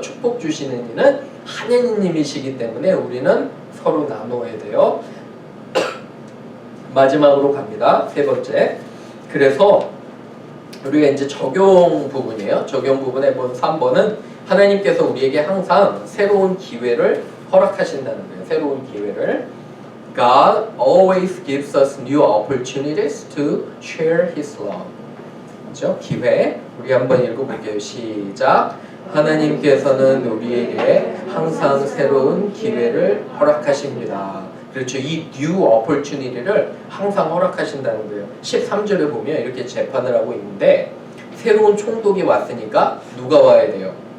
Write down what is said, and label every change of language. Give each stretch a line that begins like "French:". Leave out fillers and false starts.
Korean: 축복 주시는 이는 하나님이시기 때문에 우리는 서로 나눠야 돼요. 마지막으로 갑니다. 세 번째. 그래서 우리가 이제 적용 부분이에요. 적용 부분에 본 3번은 하나님께서 우리에게 항상 새로운 기회를 허락하신다는 거예요. 새로운 기회를.
English: God always gives us new opportunities to share His love.
Korean: 그렇죠? 기회. 우리 한번 읽어볼게요. 시작. 하나님께서는 우리에게 항상 새로운 기회를 허락하십니다. 그렇죠. 이
English: new opportunity
Korean: 를 항상 허락하신다는 거예요. 13절에 보면 이렇게 재판을 하고 있는데 새로운 총독이 왔으니까 누가 와야 돼요?